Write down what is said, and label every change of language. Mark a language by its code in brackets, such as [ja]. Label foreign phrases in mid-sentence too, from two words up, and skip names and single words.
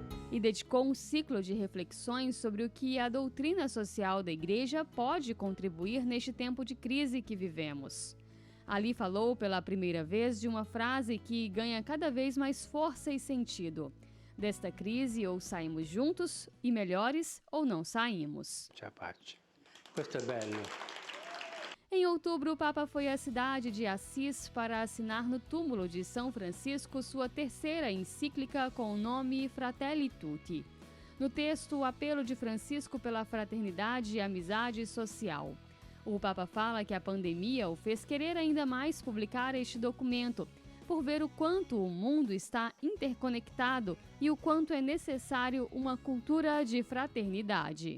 [pt] e dedicou um ciclo de reflexões sobre o que a doutrina social da Igreja pode contribuir neste tempo de crise que vivemos. Ali falou pela primeira vez de uma frase que ganha cada vez mais força e sentido. Desta crise, ou saímos juntos e melhores, ou não saímos. [it] Questo è bello. [pt] Em outubro, o Papa foi à cidade de Assis para assinar no túmulo de São Francisco sua terceira encíclica com o nome Fratelli Tutti. No texto, o apelo de Francisco pela fraternidade e amizade social. O Papa fala que a pandemia o fez querer ainda mais publicar este documento, por ver o quanto o mundo está interconectado e o quanto é necessário uma cultura de fraternidade.